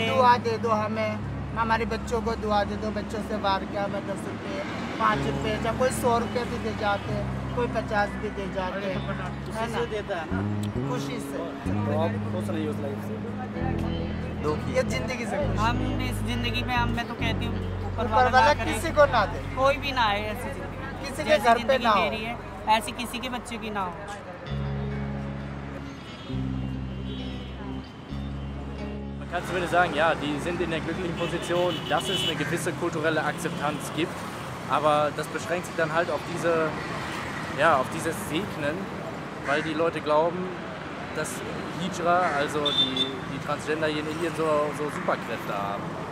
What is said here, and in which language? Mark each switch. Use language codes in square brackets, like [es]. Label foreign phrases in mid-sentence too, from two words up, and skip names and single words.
[hi] दुआ दे दो हमें हमारे बच्चों को दुआ दे दो बच्चों से बाहर क्या मैं कर सकते हैं 5 रुपए या कोई 100 रुपये भी दे जाते हैं, कोई 50 भी दे जाते हैं, है ना? देता है ना खुशी से। तो आप खुश रहिए उस लाइफ से, ये जिंदगी से खुश। हम इस जिंदगी में मैं तो कहती हूँ ऊपर वाला किसी को ना दे, कोई भी ना आए ऐसी जिंदगी, किसी के घर पे ना हो, ऐसी किसी के बच्चे की ना हो। [de] Man kann zumindest sagen, ja, die sind in der glücklichen Position, dass es eine gewisse kulturelle Akzeptanz gibt, aber das beschränkt sich dann halt auf dieses Segnen, weil die Leute glauben, dass Hijra, also die Transgender hier in Indien, so Superkräfte haben.